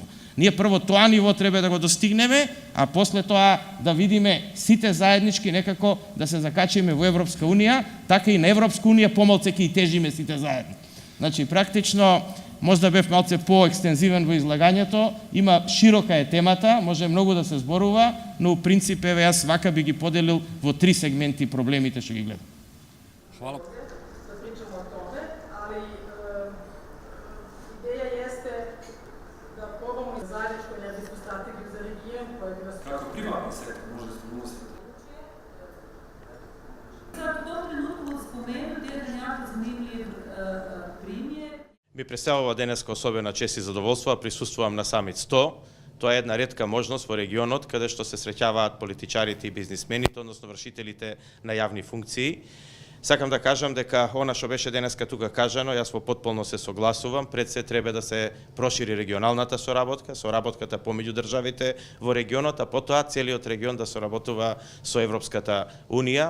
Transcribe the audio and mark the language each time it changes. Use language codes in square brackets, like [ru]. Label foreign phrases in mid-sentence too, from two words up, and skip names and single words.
[mk] Ние прво тоа ниво треба да го достигнеме, а после тоа да видиме сите заеднички некако да се закачиме во Европска Унија, така и на Европска Унија помалце ќе и тежиме сите заедно. Значи, практично, може да бев малце по-екстензивен во излагањето, има широка е темата, може многу да се зборува, но у принцип еве јас вака би ги поделил во 3 сегменти проблемите што ги гледам. [sr] Hvala. Da pričamo o tome, ali ideja jeste da probamo zajedničku energetsku strategiju za region koja bi nas... Kako privatni sektor može stimulisati? V tom trenutku spomenut jedan jako zanimljiv primjer. [mk] Ми представува денеска особена чест и задоволство да присуствувам на Самит 100. Тоа е една ретка можност во регионот каде што се среќаваат политичарите и бизнисмените, односно вршителите на јавни функции. Сакам да кажам дека она што беше денеска тука кажано, јас во потполно се согласувам, пред се треба да се прошири регионалната соработката помеѓу државите во регионот, а потоа целиот регион да соработува со Европската Унија.